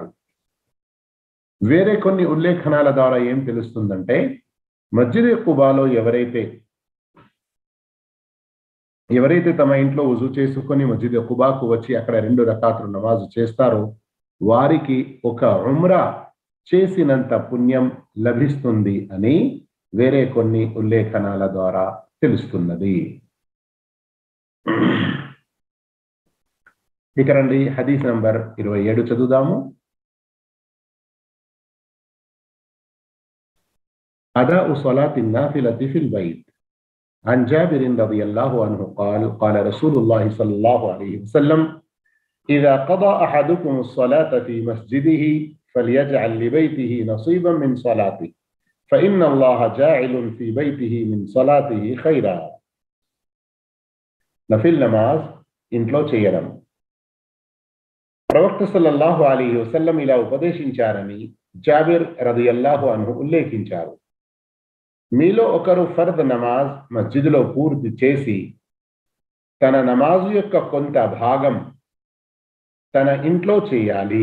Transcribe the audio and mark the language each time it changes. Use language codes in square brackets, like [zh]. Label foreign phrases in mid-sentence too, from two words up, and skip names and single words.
[te] వేరే కొన్ని ఉల్లేఖనాల ద్వారా ఏం తెలుస్తుందంటే, మస్జిద్ ఖుబాలో ఎవరైతే తమ ఇంట్లో వుజూ చేసుకొని మస్జిద్ ఖుబాకు వచ్చి అక్కడ 2 రకాతుల నమాజు చేస్తారో వారికి ఒక ఉమ్రా చేసినంత పుణ్యం లభిస్తుంది అని వేరే కొన్ని ఉల్లేఖనాల ద్వారా తెలుస్తున్నది. ఇక రండి హదీస్ నంబర్ 27 చదువుదాము. [ar] أداء صلاة نافلة في البيت. عن جابر رضي الله عنه قال قال رسول الله صلى الله عليه وسلم إذا قضى أحدكم الصلاة في مسجده فليجعل لبيته نصيبا من صلاته فإن الله جاعل في بيته من صلاته خيرا. [te] నఫిల్ నమాజ్ ఇంట్లో చేయడం. ప్రవక్త [ar] صلى الله عليه وسلم [te] ఇలా ఉపదేశించారని జాబిర్ [ar] رضي الله عنه [te] ఉల్లేఖించారు. మీలో ఒకరు ఫర్ద్ నమాజ్ మస్జిద్లో పూర్తి చేసి తన నమాజు యొక్క కొంత భాగం తన ఇంట్లో చేయాలి.